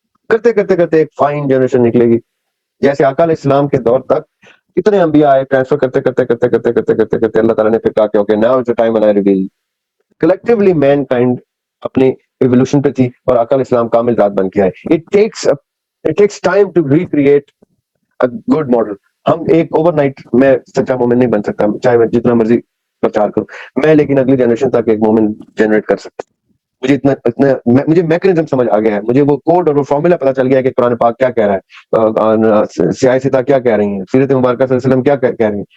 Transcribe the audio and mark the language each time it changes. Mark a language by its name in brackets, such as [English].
[Urdu] کرتے کرتے کرتے ایک فائن جنریشن نکلے گی. جیسے آقا علیہ السلام کے دور تک کتنے انبیاء آئے, ٹرانسفر کرتے کرتے کرتے کرتے کرتے کرتے کرتے اللہ تعالیٰ نے پھر کہا کہ [English] Okay now is the time when I reveal. [Urdu] Collectively main kind اپنی ایوولوشن پہ تھی اور آقا علیہ السلام کامل ذات بن کے آئے. [English] It takes time to recreate a good model. [Urdu] ہم ایک اوور نائٹ میں سچا مومن نہیں بن سکتا, چاہے میں جتنا مرضی پرچار کروں میں, لیکن اگلی جنریشن تک ایک مومن جنریٹ کر سکتا. مجھے میکنزم سمجھ آ گیا ہے, مجھے وہ کوڈ اور وہ فارمولا پتا چل گیا ہے کہ قرآن پاک کیا کہہ رہا ہے, سیاہ ستا کیا کہہ رہی ہیں, سیرت مبارکہ صلی اللہ علیہ وسلم کیا کہہ رہی ہیں.